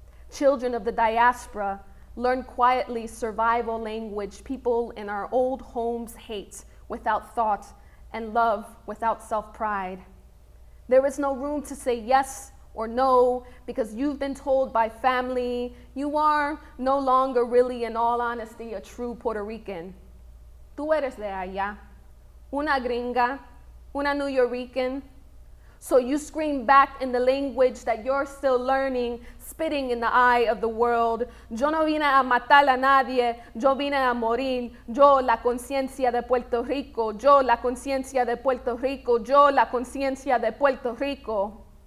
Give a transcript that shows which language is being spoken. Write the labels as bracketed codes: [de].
[en] Children of the diaspora learn quietly survival language people in our old homes hate without thought and love without self-pride. There is no room to say yes or no, because you've been told by family you are no longer really, in all honesty, a true Puerto Rican. [es] Tú eres de allá, una gringa, una New Yorican. [en] So you scream back in the language that you're still learning, spitting in the eye of the world. [es] Yo no vine a matar a nadie, yo vine a morir. Yo la conciencia de Puerto Rico, yo la conciencia de Puerto Rico, yo la conciencia de Puerto Rico.